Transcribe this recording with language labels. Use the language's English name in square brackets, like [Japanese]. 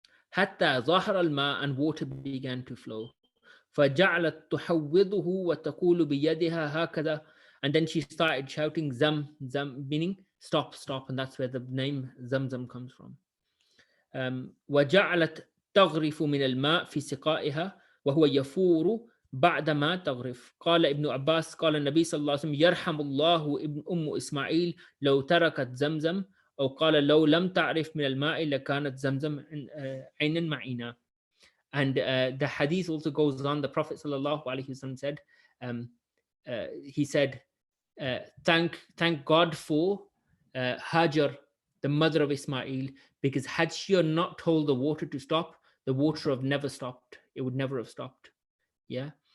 [Arabic] حتى ظهر الماء, [English] and water began to flow. [Arabic] فجعلت تحوضه وتقول بيدها هكذا, [English] and then she started shouting zam zam, meaning stop stop, and that's where the name Zamzam comes from. [Arabic] وجعلت تغرف من الماء في سقائها وهو يفور بعدما تغرف. قال ابن عباس قال النبي صلى الله عليه وسلم يرحم الله ابن إسماعيل لو تركت زمزم, أو قال لو لم تعرف من الماء لكانت زمزم عينا معينا. [English] And the hadith also goes on. The Prophet sallallahu alaihi wasallam said, he said, thank God for Hajar, the mother of Ismail, because had she not told the water to stop, the water have never stopped. It would never have stopped. Yeah.